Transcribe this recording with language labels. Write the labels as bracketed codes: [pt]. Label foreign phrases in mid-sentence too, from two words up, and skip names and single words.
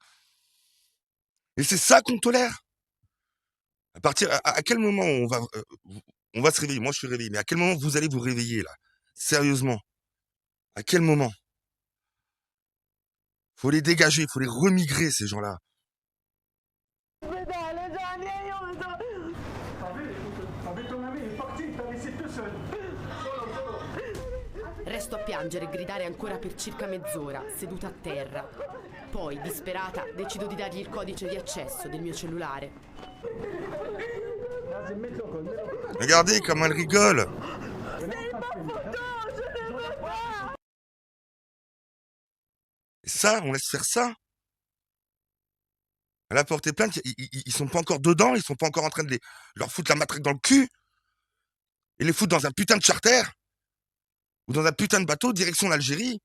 [fr] Et c'est ça qu'on tolère. À quel moment on va se réveiller? Moi, je suis réveillé. Mais à quel moment vous allez vous réveiller, là? Sérieusement. À quel moment? Faut les dégager, faut les remigrer, ces gens-là. [it] Resto a piangere e gridare ancora per circa mezz'ora, seduta a terra. Poi, disperata, decido di dargli il codice di accesso del mio cellulare. [fr] Regardez comme elle rigole. Et ça, on laisse faire ça. Elle a porté plainte, ils sont pas encore dedans, ils sont pas encore en train de leur foutre la matraque dans le cul et les foutre dans un putain de charter ou dans un putain de bateau direction l'Algérie.